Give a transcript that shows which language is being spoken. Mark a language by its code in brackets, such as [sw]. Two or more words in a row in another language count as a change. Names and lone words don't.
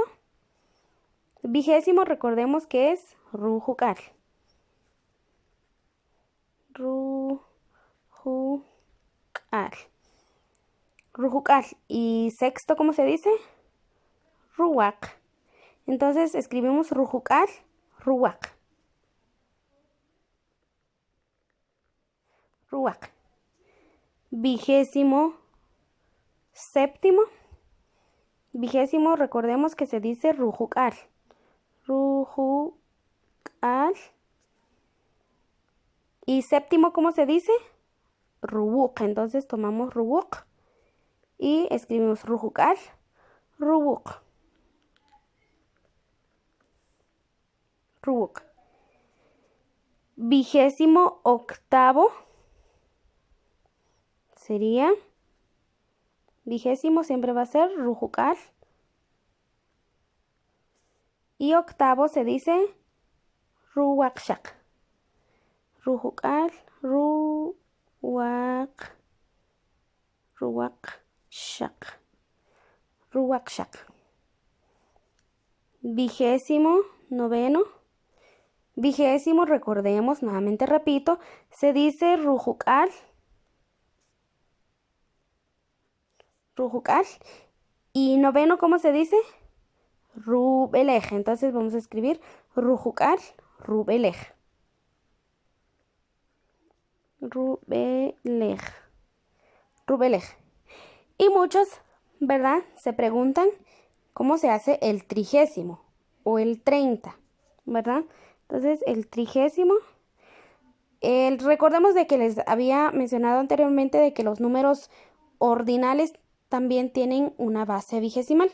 [es] Vigésimo, recordemos que es rujucal. [quc] Rujucal. Rujucal. [es] Y sexto, ¿cómo se dice? Ruwak. Entonces escribimos [quc] rujucal, ruwak. Ruwak. [es] Vigésimo séptimo. Vigésimo, recordemos que se dice rujucal. Rujucal. Y séptimo, ¿cómo se dice? Ruwuk. Entonces tomamos ruwuk y escribimos [quc] rujucal, ruwuk. Ruwuk. [es] Vigésimo octavo sería, vigésimo siempre va a ser rujucal. Y octavo se dice ruwakshak. [quc] Rujucal, ruwakshak. Ruwakshak. [es] Vigésimo noveno. Vigésimo, recordemos, nuevamente repito, se dice rujucal. [quc] Rujucal. [es] Y noveno, ¿cómo se dice? Rubelej. Entonces vamos a escribir [quc] rujucal, rubelej. Rubelej. Rubelej. [es] Y muchos, ¿verdad? Se preguntan cómo se hace el trigésimo o el 30, ¿verdad? Entonces el trigésimo, recordemos de que les había mencionado anteriormente de que los números ordinales también tienen una base vigesimal.